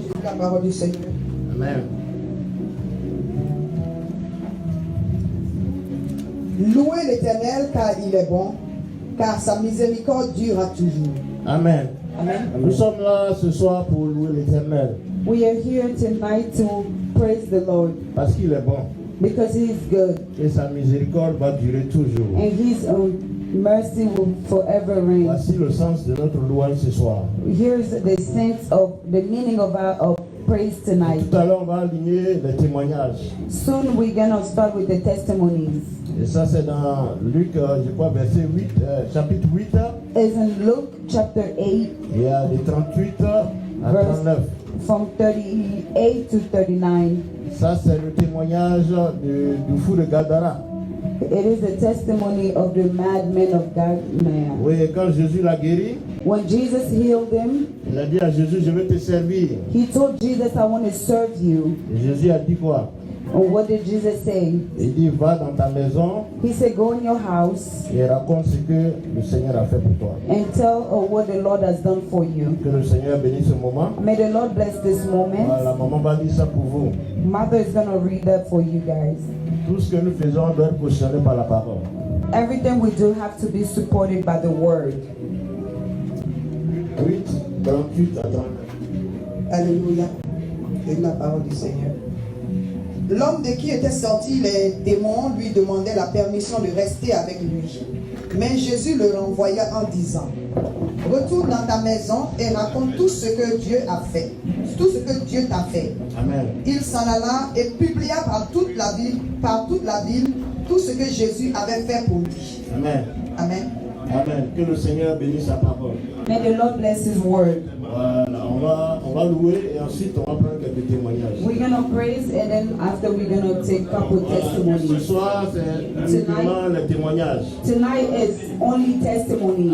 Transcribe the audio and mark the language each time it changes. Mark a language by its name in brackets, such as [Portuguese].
[French] Je lis la parole du Seigneur. Amen. Louez l'Éternel car il est bon, car sa miséricorde dure à toujours. Amen. Amen. Nous sommes là ce soir pour louer l'Éternel. [English] We are here tonight to praise the Lord [French] Parce qu'il est bon. [English] because He is good [French] Et sa miséricorde va durer toujours. [English] and His mercy will forever reign. [French] Voici le sens de notre louange ce soir. [English] Here's the sense of the meaning of our praise tonight. [French] Tout à l'heure, on va aligner les témoignages. [English] Soon we're gonna start with the testimonies. [French] Et ça, c'est dans Luc, je crois, verset 8, chapitre 8. [English] It's in Luke chapter 8, [French] Il y a des 38 à 39. [English] from 38 to 39. [French] Ça, c'est le témoignage du fou de Gadara. [English] It is the testimony of the madman of Galilee. [French] Oui, quand Jésus l'a guéri, [English] When Jesus healed him, [French] il a dit à Jésus, je vais te servir. [English] he told Jesus, I want to serve you. [French] Et Jésus a dit quoi? [English] And what did Jesus say? [French] Il dit, va dans ta maison [English] He said, go in your house [French] et raconte ce que le Seigneur a fait pour toi. [English] and tell what the Lord has done for you. [French] Que le Seigneur bénisse ce moment. [English] May the Lord bless this moment. [French] Voilà, maman va dire ça pour vous. [English] Mother is going to read that for you guys. [French] Tout ce que nous faisons doit être cautionné par la parole. [English] Everything we do have to be supported by the word. [French] 8, 38 à 39. Alléluia. Je lis la parole du Seigneur. L'homme de qui étaient sortis les démons lui demandait la permission de rester avec lui. Mais Jésus le renvoya en disant, retourne dans ta maison et raconte tout ce que Dieu a fait, tout ce que Dieu t'a fait. Amen. Il s'en alla et publia par toute la ville, tout ce que Jésus avait fait pour lui. Amen. Amen. Amen. Que le Seigneur bénisse sa parole. [English] May the Lord bless His word. [French] Voilà, on va louer et ensuite on va prendre quelques témoignages. [English] We're going to praise and then after we're going to take a couple [French] Ce [English] testimonies. [French] soir, c'est uniquement les témoignages. [English] Tonight is only testimonies